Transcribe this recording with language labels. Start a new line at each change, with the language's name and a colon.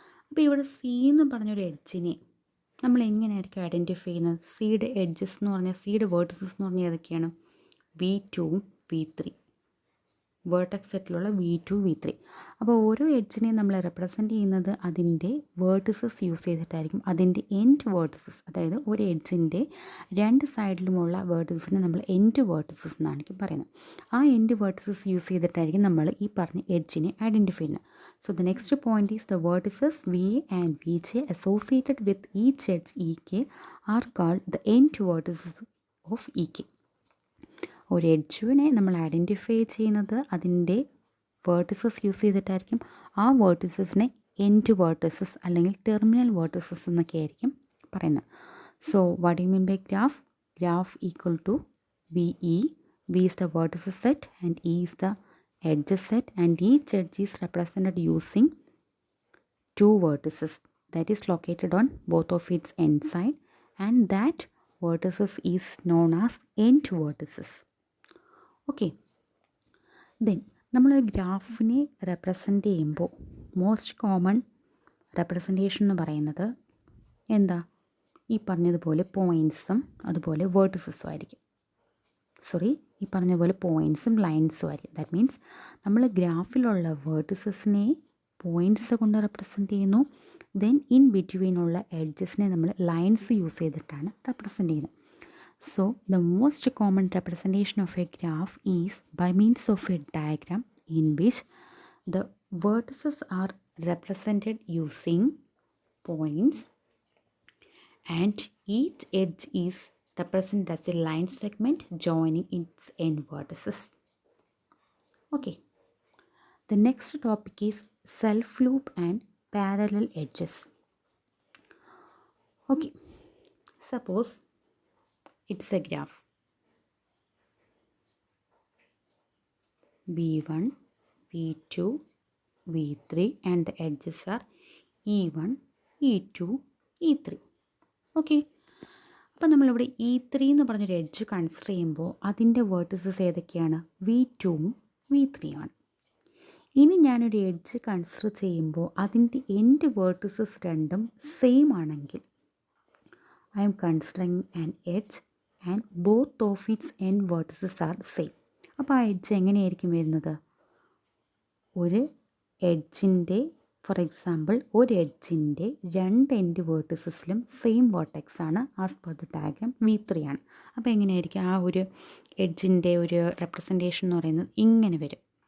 Malayalam: അപ്പോൾ ഇവിടെ സി എന്ന് പറഞ്ഞൊരു എഡ്ജിനെ നമ്മൾ എങ്ങനെയായിരിക്കും ഐഡൻറ്റിഫൈ ചെയ്യുന്നത്? സിയുടെ എഡ്ജസ് എന്ന് പറഞ്ഞാൽ, സിയുടെ വേർട്ടിസസ് എന്ന് പറഞ്ഞാൽ ഏതൊക്കെയാണ്? V2ഉം V3, വേർട്ടെക്സ് സെറ്റിലുള്ള V2, V3. അപ്പോൾ ഓരോ എഡ്ജിനെയും നമ്മൾ റെപ്രസെൻറ്റ് ചെയ്യുന്നത് അതിൻ്റെ വേർട്ടിസസ് യൂസ് ചെയ്തിട്ടായിരിക്കും. അതിൻ്റെ എൻഡ് വേർട്ടിസസ്, അതായത് ഒരു എഡ്ജിൻ്റെ 2 സൈഡിലുമുള്ള വേർട്ടിസസിനെ നമ്മൾ എൻഡ് വേർട്ടിസസ് എന്നാണ് പറയുന്നത്. ആ എൻഡ് വേർട്ടിസസ് യൂസ് ചെയ്തിട്ടായിരിക്കും നമ്മൾ ഈ പറഞ്ഞ എഡ്ജിനെ ഐഡൻറ്റിഫൈ ചെയ്യുന്നത്.
English: So the next point is the vertices v and v j associated with each edge e k are called the end vertices of e k.
Malayalam: ഒരു എഡ്ജിനെ നമ്മൾ identify ചെയ്യുന്നത് അതിൻ്റെ വേർട്ടിസസ് യൂസ് ചെയ്തിട്ടായിരിക്കും. ആ വേർട്ടിസസിനെ end vertices അല്ലെങ്കിൽ terminal vertices എന്നൊക്കെ ആയിരിക്കും പറയുന്നത്.
English: So what you mean by graph? Graph equal to v e. V is the vertices set and e is the edges set, and each edge is represented using 2 vertices that is located on both of its end side, and that vertices is known as end vertices. Okay, then
Malayalam: നമ്മളൊരു ഗ്രാഫിനെ represent ചെയ്യുമ്പോൾ most common representation എന്ന് പറയുന്നത് എന്താ? ഈ പറഞ്ഞതുപോലെ പോയിൻറ്റ്സും അതുപോലെ വേർട്ടിസസും ആയിരിക്കും. ഈ പറഞ്ഞ പോലെ പോയിൻറ്റ്സും ലൈൻസും ആയിരിക്കും. ദാറ്റ് മീൻസ് നമ്മൾ ഗ്രാഫിലുള്ള വേർട്ടിസസിനെ പോയിൻറ്റ്സ് കൊണ്ട് റെപ്രസെൻറ്റ് ചെയ്യുന്നു, ദെൻ ഇൻ ബിറ്റ്വീനുള്ള എഡ്ജസിനെ നമ്മൾ ലൈൻസ് യൂസ് ചെയ്തിട്ടാണ് റെപ്രസെൻ്റ് ചെയ്യുന്നത്.
English: So the most common representation of a graph is by means of a diagram in which the vertices are represented using points and each edge is represented as a line segment joining its end vertices. Okay. The next topic is self-loop and parallel edges. Okay. Suppose it's a graph. V1, V2, V3 and the edges are E1, E2, E3.
Malayalam: Okay, അപ്പോൾ നമ്മളിവിടെ E3 എന്ന് പറഞ്ഞൊരു edge consider ചെയ്യുമ്പോൾ അതിൻ്റെ vertices ഏതൊക്കെയാണ്? V2ഉം V3 ആണ്. ഇനി ഞാനൊരു എഡ്ജ് കൺസിഡർ ചെയ്യുമ്പോൾ അതിൻ്റെ എൻഡ് വേർട്ടിസസ് രണ്ടും സെയിം ആണെങ്കിൽ
English: I am considering an edge and both of its end vertices are same.
Malayalam: അപ്പോൾ ആ എഡ്ജ് എങ്ങനെയായിരിക്കും വരുന്നത്? ഒരു എഡ്ജിൻ്റെ ഫോർ എക്സാമ്പിൾ ഒരു എഡ്ജിൻ്റെ രണ്ട് എൻഡ് വേർട്ടിസസിലും സെയിം വേർട്ടെക്സ് ആണ് as per the diagram V3 ആണ്. അപ്പോൾ എങ്ങനെയായിരിക്കും ആ ഒരു എഡ്ജിൻ്റെ ഒരു റെപ്രസെൻറ്റേഷൻ എന്ന് പറയുന്നത് ഇങ്ങനെ വരും.